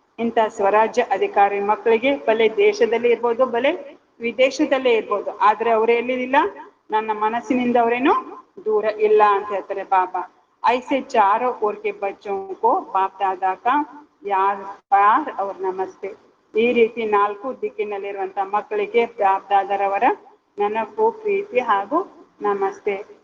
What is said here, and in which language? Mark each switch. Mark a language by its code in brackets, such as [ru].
[kn] ಇಂಥ ಸ್ವರಾಜ್ಯ ಅಧಿಕಾರಿ ಮಕ್ಕಳಿಗೆ ಬಲೆ ದೇಶದಲ್ಲಿ ಇರ್ಬೋದು ಬಲೆ ವಿದೇಶದಲ್ಲೇ ಇರ್ಬೋದು, ಆದ್ರೆ ಅವರೇ ಎಲ್ಲಿಲ್ಲ, ನನ್ನ ಮನಸ್ಸಿನಿಂದ ಅವರೇನು ದೂರ ಇಲ್ಲ ಅಂತ ಹೇಳ್ತಾರೆ ಬಾಬಾ. [hi] ಐಸೆ ಚಾರೋ ಓರ್ ಕೆ ಬಚ್ಚೋं को बाप दादा का याद प्यार और नमस्ते. [kn] ಈ ರೀತಿ 4 ದಿಕ್ಕಿನಲ್ಲಿರುವಂತ ಮಕ್ಕಳಿಗೆ ಬಾಪ್ ದಾದಾರವರ ನೆನಪು ಪ್ರೀತಿ ಹಾಗೂ ನಮಸ್ತೆ.